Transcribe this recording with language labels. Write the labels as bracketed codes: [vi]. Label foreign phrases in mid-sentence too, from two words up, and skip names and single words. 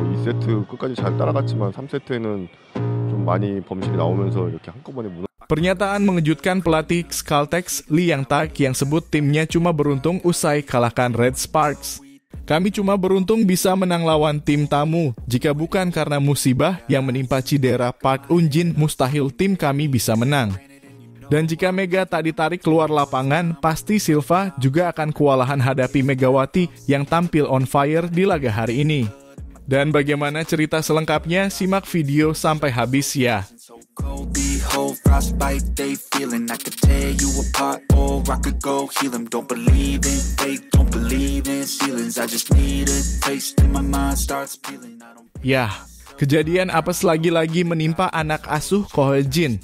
[ko] 2세트 끝까지 잘 따라갔지만 3세트에는 좀 많이 범실이 나오면서 이렇게 한꺼번에 무너. [id] Pernyataan mengejutkan pelatih Caltex Lee Yang-tak yang sebut timnya cuma beruntung usai kalahkan Red Sparks. Kami cuma beruntung bisa menang lawan tim tamu. Jika bukan karena musibah yang menimpa cedera Park Eun-jin, mustahil tim kami bisa menang. Dan jika Mega tak ditarik keluar lapangan, pasti Silva juga akan kewalahan hadapi Megawati yang tampil [en] on fire [id] di laga hari ini. Dan bagaimana cerita selengkapnya? Simak video sampai habis ya. Yah, kejadian apes lagi-lagi menimpa anak asuh Ko Hye-jin.